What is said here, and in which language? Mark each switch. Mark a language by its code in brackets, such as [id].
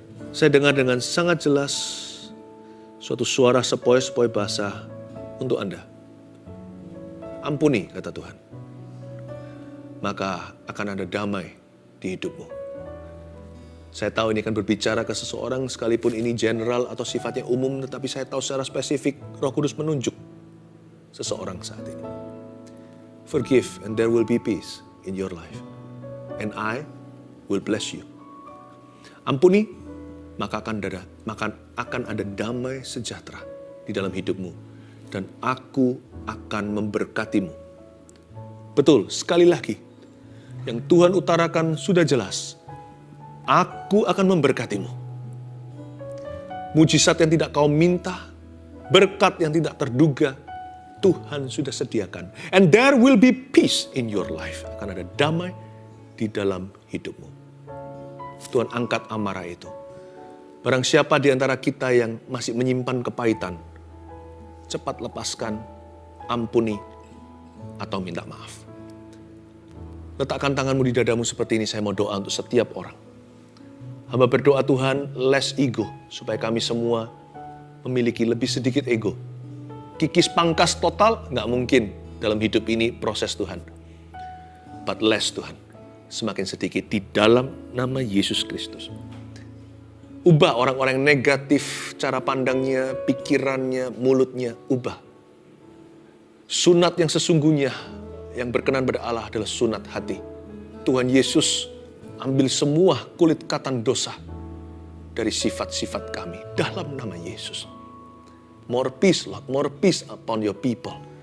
[id] Saya dengar dengan sangat jelas suatu suara sepoi-sepoi basah untuk Anda. Ampuni, kata Tuhan. Maka akan ada damai di hidupmu. Saya tahu ini akan berbicara ke seseorang sekalipun ini general atau sifatnya umum, tetapi saya tahu secara spesifik Roh Kudus menunjuk seseorang saat ini. [en] Forgive and there will be peace in your life. And I will bless you. [id] Ampuni, maka akan ada damai sejahtera di dalam hidupmu. Dan aku akan memberkatimu. Betul, sekali lagi. Yang Tuhan utarakan sudah jelas. Aku akan memberkatimu. Mujizat yang tidak kau minta, berkat yang tidak terduga, Tuhan sudah sediakan. [en] And there will be peace in your life. [id] Akan ada damai di dalam hidupmu. Tuhan angkat amarah itu. Barang siapa di antara kita yang masih menyimpan kepahitan, cepat lepaskan, ampuni, atau minta maaf. Letakkan tanganmu di dadamu seperti ini, saya mau doa untuk setiap orang. Hamba berdoa Tuhan, [en] less ego, [id] supaya kami semua memiliki lebih sedikit ego. Kikis pangkas total, nggak mungkin dalam hidup ini proses Tuhan. [en] But less [id] Tuhan, semakin sedikit di dalam nama Yesus Kristus. Ubah orang-orang yang negatif, cara pandangnya, pikirannya, mulutnya, ubah. Sunat yang sesungguhnya, yang berkenan pada Allah adalah sunat hati. Tuhan Yesus ambil semua kulit katan dosa dari sifat-sifat kami dalam nama Yesus. [en] More peace, Lord, more peace upon your people.